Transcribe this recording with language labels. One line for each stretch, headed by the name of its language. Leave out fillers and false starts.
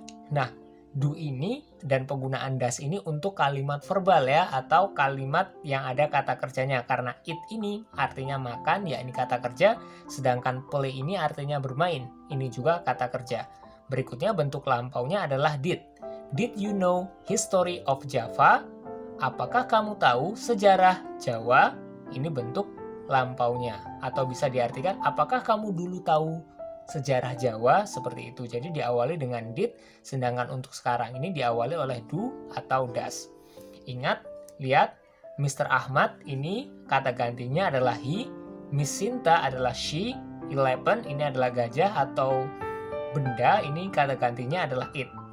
Indonesian: Nah, do ini dan penggunaan does ini untuk kalimat verbal ya, atau kalimat yang ada kata kerjanya, karena eat ini artinya makan, yakni kata kerja, sedangkan play ini artinya bermain, ini juga kata kerja. Berikutnya bentuk lampaunya adalah did.
English: Did you know history of Java?
Indonesian: Apakah kamu tahu sejarah Jawa? Ini bentuk lampaunya, atau bisa diartikan apakah kamu dulu tahu sejarah Jawa, seperti itu. Jadi diawali dengan did, sedangkan untuk sekarang ini diawali oleh do atau does. Ingat, lihat, Mr. Ahmad ini kata gantinya adalah he, Miss Sinta adalah she, 11 ini adalah gajah atau benda, ini kata gantinya adalah it.